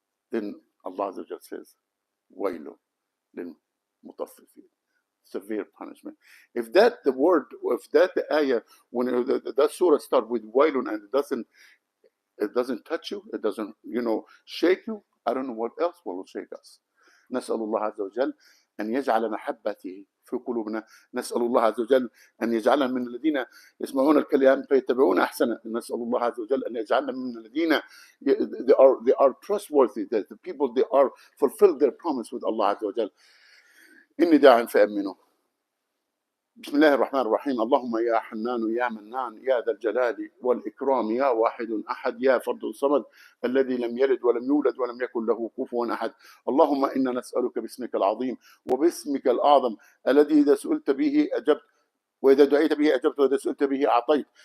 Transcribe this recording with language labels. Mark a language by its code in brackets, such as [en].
[en] Then Allah Azza wa Jalla says, [ar] وَيْلٌ لِلْمُطَفِّفِينَ. [en] Severe punishment. If that the word, if that the ayah, when that surah start with wailun and it doesn't touch you, it doesn't, you know, shake you, I don't know what else will shake us. [ar] نسأل الله عز وجل أن يجعل محبته في قلوبنا. نسأل الله عز وجل أن يجعلنا من الذين يسمعون الكلام فيتبعون أحسنه. نسأل الله عز وجل أن يجعلنا من الذين [en] they are trustworthy, that the people they are fulfilled their promise with Allah عز وجل. [ar] إني داع فأمنوا. بسم الله الرحمن الرحيم. اللهم يا حنان يا منان يا ذا الجلال والإكرام يا واحد أحد يا فرد الصمد الذي لم يلد ولم يولد ولم يكن له كفوا أحد. اللهم إنا نسألك باسمك العظيم وباسمك الأعظم الذي إذا سئلت به أجبت وإذا دعيت به أجبت وإذا سئلت به أعطيت.